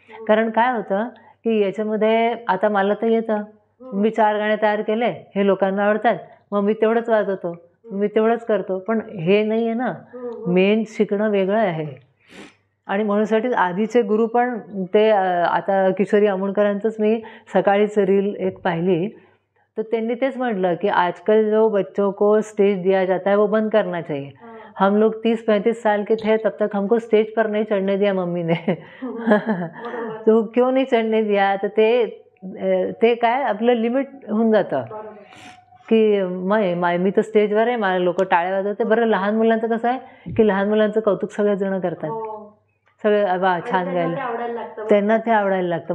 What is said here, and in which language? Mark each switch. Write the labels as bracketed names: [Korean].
[Marathi] कारण काय होतं की याच्यामध्ये आता मला तर येतं, मी 4 गाणे तयार केले, हे लोकांना आवडतात, मग मी तेवढंच वाजवतो, मी तेवढंच करतो, पण हे नाही आहे ना. मेन शिकणं वेगळं आहे. आणि म्हणूनसाठी आधीचे गुरु पण ते, आता किशोरी अमोणकरांचंच मी सकाळीच रील एक पाहिली, तर त्यांनी तेच म्हटलं की [Hindi] आजकल जो बच्चों को स्टेज दिया जाता है वो बंद करना चाहिए. हम लोग 30-35 साल के थे, तब तक हमको स्टेज पर नहीं चढ़ने दिया मम्मी ने. तो क्यों नहीं चढ़ने दिया, [Marathi] तर ते काय आपलं लिमिट होऊन जातं की मी तर स्टेजवर आहे, मला लोक टाळ्या वाजवते. बरं, लहान मुलांचं कसं आहे की लहान मुलांचं कौतुक सगळेच जण करतात, सगळे वा छान गायलं, त्यांना ते आवडायला लागतं.